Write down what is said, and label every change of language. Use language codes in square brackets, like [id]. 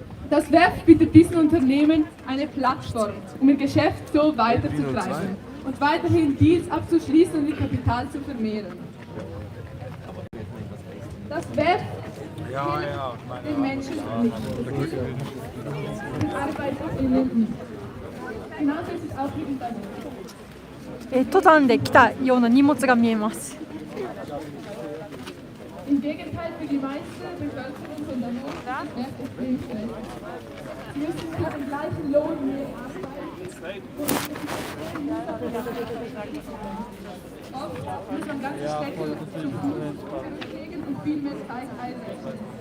[de] Das WEF bietet diesen Unternehmen eine Plattform, um ihr Geschäft so weiterzutreiben und weiterhin Deals abzuschließen und ihr Kapital zu vermehren. Das WEF hilft den Menschen nicht. Den ArbeiterInnen nicht. Genauso ist es auch mit Unternehmen. [ja] 登山で来たような荷物が見えます。 [de] Im Gegenteil, für die meiste Bevölkerung von Davos ist WEF extrem schlecht. Sie müssen für den gleichen Lohn mehr arbeiten. Oft muss man ganze Städte zu Fuß bewegen und viel mehr Zeit einsetzen.